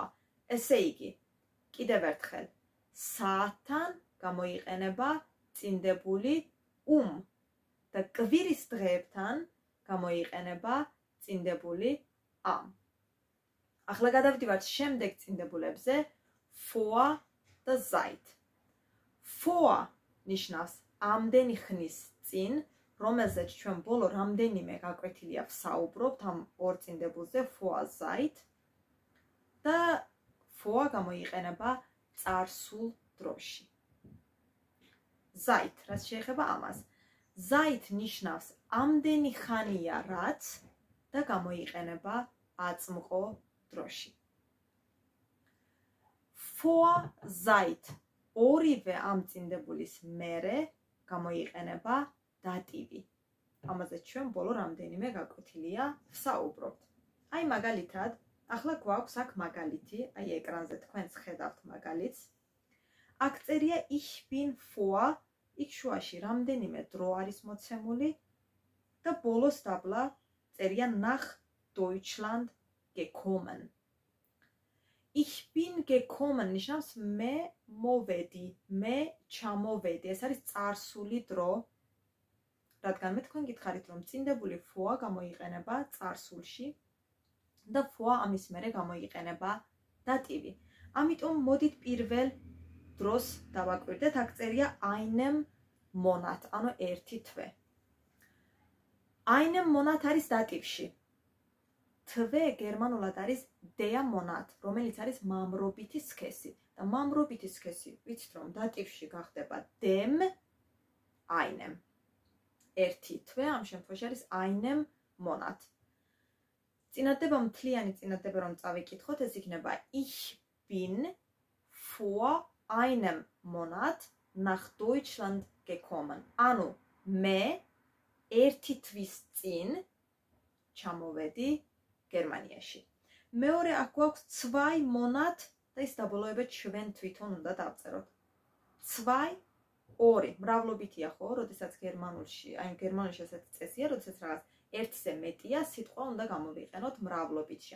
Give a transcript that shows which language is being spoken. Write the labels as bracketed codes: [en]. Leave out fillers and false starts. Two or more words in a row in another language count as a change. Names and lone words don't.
[ka] ესე იგი, კიდევ ერთხელ, საათთან გამოიყენება წინდებული და კვირის დღეებთან გამოიყენება წინდებული am. ახლა გადავდივართ შემდეგ წინდებულებზე, vor და seit. Vor ნიშნავს ამდენი ხნის წინ, რომელზეც ჩვენ ბოლო რამდენიმე გაკვეთილია ვსაუბრობთ ამ ორ წინდებულზე, [de] vor seit [ka] და vor გამოიყენება წარსულ დროში. Seit, რაც შეეხება ამას. Seit ნიშნავს ამდენი ხანია რაც და გამოიყენება აწმყო დროში. [de] Vor seit [ka] ორივე ამ წინდებულის მერე გამოიყენება დატივი. ამაზე ჩვენ ბოლო რამდენიმე გაკვეთილია ვსაუბრობთ. აი მაგალითად, ახლა გვაქვს აქ მაგალითი, აი ეკრანზე თქვენც ხედავთ მაგალითს. აქ წერია [de] ich bin vor, [ka] იქ შუაში რამდენიმე დრო არის მოცემული და ბოლოს დაბლა წერია [de] nach Deutschland gekommen. Ich bin gekommen [ka] ნიშნავს მე მოვედი, მე ჩამოვედი. ეს არის წარსული დრო. რადგან მე თქვენ გითხარით, რომ წინდებული vor გამოიყენება წარსულში და vor ამის მერე გამოიყენება დატივი. ამიტომ მოდით პირველ დროს დავაკვირდეთ, აქ წერია [de] einem Monat, [ka] ანუ ერთი თვე. [de] Einem Monat [ka] არის დატივში. თვე გერმანულად არის [de] der Monat, [ka] რომელიც არის მამრობითი სქესი. და მამრობითი სქესი, ვიცით რომ დატივში გახდება [de] dem einem. [ka] ერთი თვე, ამ შემთხვევაში არის [de] einem Monat. [ka] წინადადება მთლიანი წინადადება რომ წავიკითხოთ, ეს იქნება [de] ich bin vor einem Monat nach Deutschland gekommen. [ka] ანუ მე ერთი თვის წინ ჩამოვედი გერმანიაში. მეორე აქ გვაქვს 2 Monat და ის დაბოლოება ჩვენ თვითონ უნდა დავწეროთ. 2 2 მრავლობითია ხო, როდესაც გერმანულში, აი გერმანულში ესეთი წესია, როდესაც რაღაც ერთზე მეტია, სიტყვა უნდა გამოვიყენოთ მრავლობითში.